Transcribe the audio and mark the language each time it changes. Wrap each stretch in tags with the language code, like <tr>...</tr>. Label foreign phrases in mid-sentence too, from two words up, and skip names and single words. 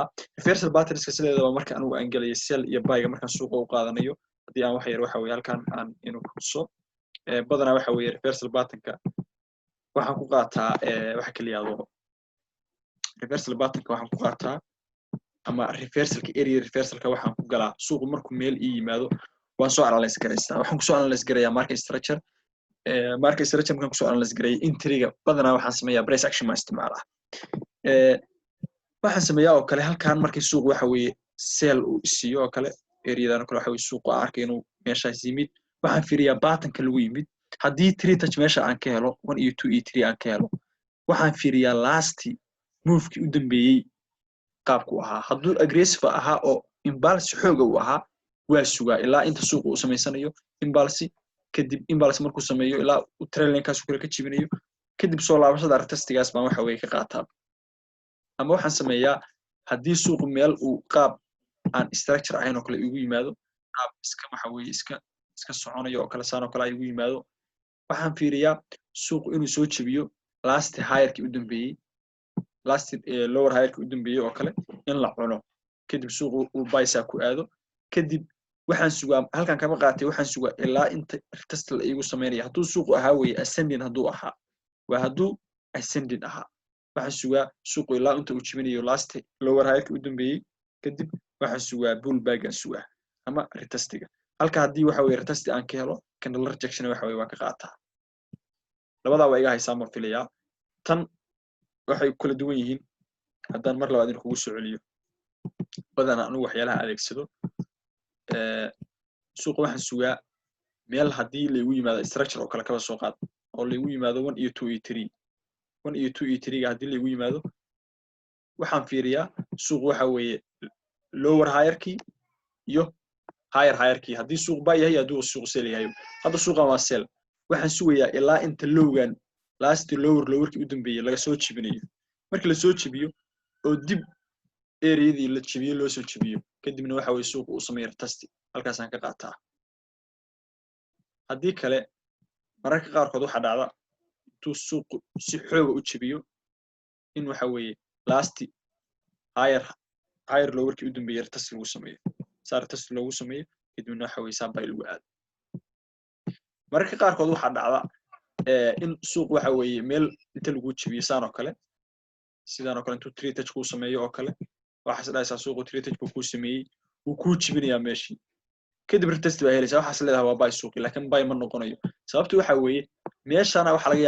<en>reversal patterns-ka</en> <so>sideedaba marka anigu aan galayo sell iyo buy-ga markaan suuqa u qaadanayo haddii aan wax yar waxa weeye halkaan aan inuu kuso badanaa waxa weeye</so> <en>reversal pattern-ka</en> <so>waxaan ku qaataa waxa kaliya ado</so> <en>reversal pattern-ka</en> <so>waxaan ku qaataa ama reversalka area reversalka waxaan ku galaa suuqu markuu meel ii yimaado waan soo analyze gareystaa. waxaan ku soo analyze gareeyaa</so> <en>market structure market structure</en> <so>markaan ku soo analyze gareeyo entry-ga badanaa waxaan sameeyaa</so> <en>price action</en> <so>ma isticmaalaa. waxaan sameeyaa oo kale halkaan markii suuq waxa weeye sell uu isiiyo oo kale area-dan oo kale waxa weeye suuqu arkay inuu meeshaas yimid waxaan fiiriyaa pattern-ka lagu yimid. haddii 3 touch meesha aan ka helo 1 iyo 2 iyo 3 aan ka helo waxaan fiiriyaa</so> <en>last move-kii</en> <so>u dambeeyay qaabku ahaa. hadduu aggressive ahaa oo imbalance xoog u ahaa waa sugaa ilaa inta suuqu uu sameysanayo imbalance, kadib imbalance markuu sameeyo ilaa uu</so> <en>trend line-kaas</en> <so>kale ka jibinayo kadib soo laabashada retestigaas baan waxa weeye ka qaataa. ama waxaan sameeyaa haddii suuqu meel uu qaab aan structure ahayn oo kale igu yimaado qaab iska waxa weeye iska soconayo oo kale saan oo kale ay igu yimaado waxaan fiiriyaa suuqu inuu soo jabiyo</so> <en>last higher-kii</en> <so>u dambeeyay</so> <en>last lower higher-kii</en> <so>u dambeeyay oo kale in la cuno kadib suuqu uu buy-sa ku aado kadib waxaan sugaa halkaan kama qaatay waxaan sugaa ilaa inta retest la igu sameeyo. hadduu suuqu ahaa weeye ascending hadduu ahaa waa hadduu ascending ahaa waxaan sugaa suuqu ilaa inta uu jibinayo</so> <en>last lower higher-kii</en> <so>u dambeeyay kadib waxaan sugaa pullback aan sugaa ama retestiga. halka haddii waxa weeye retest aan ka helo</so> <en>candle rejection</en> <so>waxa weeye waa ka qaataa. labadaa waa iga haysaa ma filayaa. tan waxay kala duwan yihiin haddaan mar labaad in kugu soo celiyo badanaa anigu waxyaalaha adeegsado suuqa waxaan sugaa meel haddii laygu yimaado structure oo kale kaba soo qaad oo laygu yimaado 1 iyo 2 iyo 3 1 iyo 2 iyo 3 ga haddii laygu yimaado waxaan fiiriyaa suuq waxa weeye</so> <en>lower higher-kii</en> <so>iyo</so> <en>higher higher-kii</en> <so>haddii suuq buy yahay hadduu suuq sell yahay. hadda suuqan waa sell waxaan sugayaa ilaa inta lowgan</so> <en>last lower-kii</en> <so>u dambeeyay laga soo jibinayo. markii la soo jibiyo oo dib area-dii la jibiyo loo soo jibiyo kadibna waxa weeye suuqu uu sameeyo retest halkaas aan ka qaataa. haddii kale mararka qaarkood waxa dhacda intuu suuqu si xoog u jibiyo in waxa weeye</so> <en>last higher lower-kii</en> <so>u dambeeyay retest lagu sameeyo saar retest lagu sameeyo kadibna waxa weeye saa buy lagu aado. mararka qaarkood waxa dhacda in suuq waxa weeye meel inta lagu jibiyo saan oo kale sidaan oo kale intuu 3 touch ku sameeyo oo kale waxa isdhaaysaa suuqu 3 touch buu ku sameeyay wuu ku jibinayaa meeshii kadib retest baa helaysaa waxaas leedahay waa buy suuqi laakiin buy ma noqonayo sababtu waxa weeye meeshana waxa laga</so>